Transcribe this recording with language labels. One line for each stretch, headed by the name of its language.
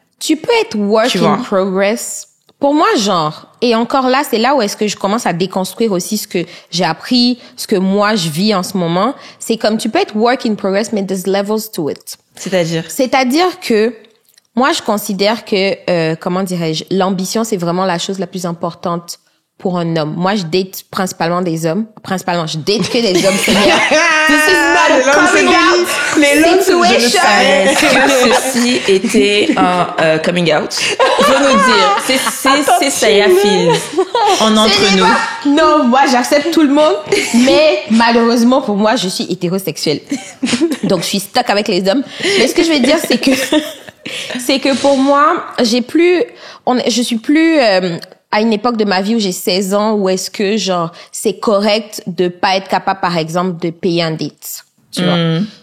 French: Tu peux être
English: work in progress.
French: Pour moi, genre, et encore là, c'est là où est-ce que je commence à déconstruire aussi ce que j'ai appris, ce que moi je vis en ce moment. C'est comme tu peux être
English: work in progress,
French: mais
English: there's levels to it.
French: C'est-à-dire que moi, je considère que, comment dirais-je, l'ambition, c'est vraiment la chose la plus importante pour un homme. Moi, je date principalement des hommes. Principalement, je date que des hommes.
English: This is not a coming out situation.
French: Est-ce que ceci était un coming out? Faut nous dire. C'est Saya Fields en entre nous. Non, moi, j'accepte tout le monde. Mais malheureusement, pour moi, je suis hétérosexuelle. Donc, je suis stuck avec les hommes. Mais ce que je veux dire, c'est que pour moi, je suis plus à une époque de ma vie où j'ai 16 ans, où est-ce que, genre, c'est correct de pas être capable, par exemple, de payer un date, tu vois.